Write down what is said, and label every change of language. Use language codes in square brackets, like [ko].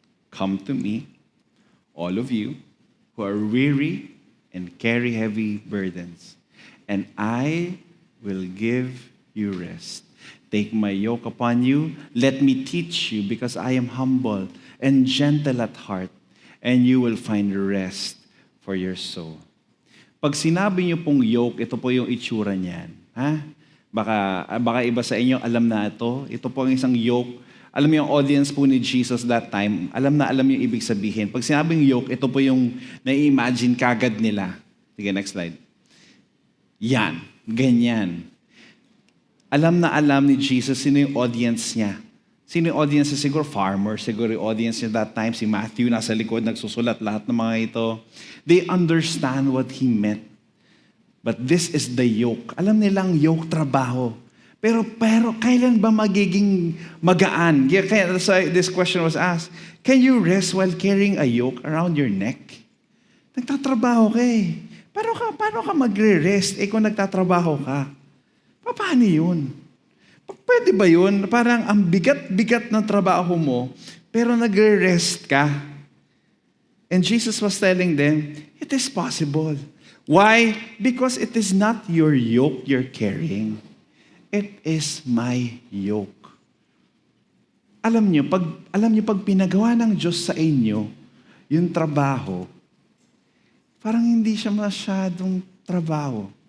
[en] Come to me, all of you who are weary and carry heavy burdens, and I will give you rest. Take my yoke upon you. Let me teach you, because I am humble and gentle at heart, and you will find rest for your soul. [tl] Pag sinabi niyo pong yoke, ito po yung itsura niyan. Ha? Baka iba sa inyo, alam na ito. Ito po ang isang yoke. Alam niyo yung audience po ni Jesus [en] that time, [tl] alam yung ibig sabihin. Pag sinabing yoke, ito po yung na-imagine kagad nila. Sige, next slide. Yan. Ganyan. Alam na alam ni Jesus sino yung audience niya. Sino yung audience niya? Siguro farmer. Siguro yung audience niya [en] that time. [tl] Si Matthew nasa likod, nagsusulat. Lahat ng mga ito. [en] They understand what he meant. But this is the yoke. [tl] Alam nilang yoke trabaho. Pero kailan ba magiging magaan? [en] Kaya this question was asked, can you rest while carrying a yoke around your neck? [tl] Nagtatrabaho ka Paano ka magre-rest kung nagtatrabaho ka? Paano yun? Pwede ba yun? Parang ang bigat-bigat ng trabaho mo, pero nagre-rest ka. [en] And Jesus was telling them, it is possible. Why? Because it is not your yoke you're carrying. It is my yoke. [tl] Alam niyo, pag pinagawa ng Diyos sa inyo, yung trabaho, parang hindi siya masyadong trabaho.